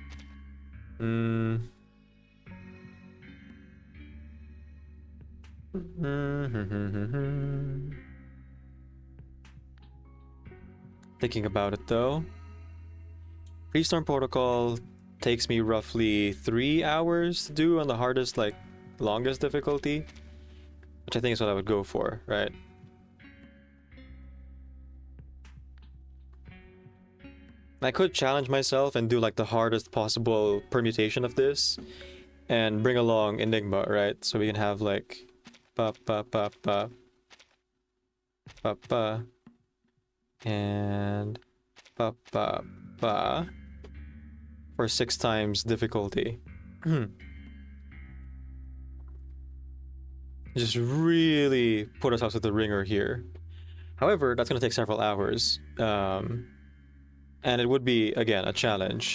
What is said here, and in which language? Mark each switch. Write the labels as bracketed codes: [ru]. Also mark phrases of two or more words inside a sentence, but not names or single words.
[en] Thinking about it though, Pre-Storm Protocol takes me roughly 3 hours to do on the hardest, like, longest difficulty, which I think is what I would go for, right? I could challenge myself and do like the hardest possible permutation of this and bring along Enigma, right? So we can have like ba ba ba ba ba ba and ba ba ba for 6 times difficulty. Just really put ourselves with the ringer here. However, that's going to take several hours. And it would be, again, a challenge.